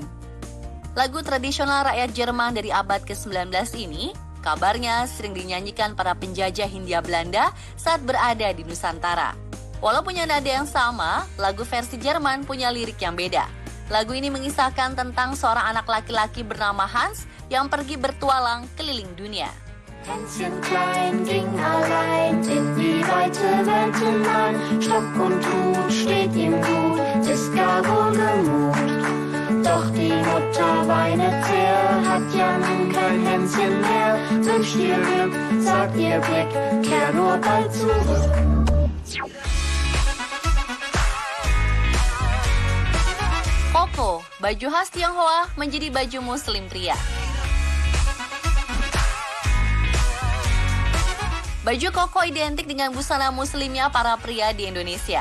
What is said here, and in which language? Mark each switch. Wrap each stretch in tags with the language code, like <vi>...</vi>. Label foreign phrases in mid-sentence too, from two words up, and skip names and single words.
<id>Lagu tradisional rakyat Jerman dari abad ke-19 ini, kabarnya sering dinyanyikan para penjajah Hindia Belanda saat berada di Nusantara. Walau punya nada yang sama, lagu versi Jerman punya lirik yang beda. Lagu ini mengisahkan tentang seorang anak laki-laki bernama Hans yang pergi bertualang keliling dunia.</id> <de>Hänschen klein ging allein in die weite Welt hinein. Stock und Hut steht ihm gut, ist gar wohlgemut. Doch die Mutter weinet sehr, hat ja nun kein Hänschen mehr. Wünscht ihr Glück, sagt ihr Blick, kehr nur bald zurück.</de> <id>Koko, baju khas Tionghoa menjadi baju muslim pria. Baju koko identik dengan busana muslimnya para pria di Indonesia.</id>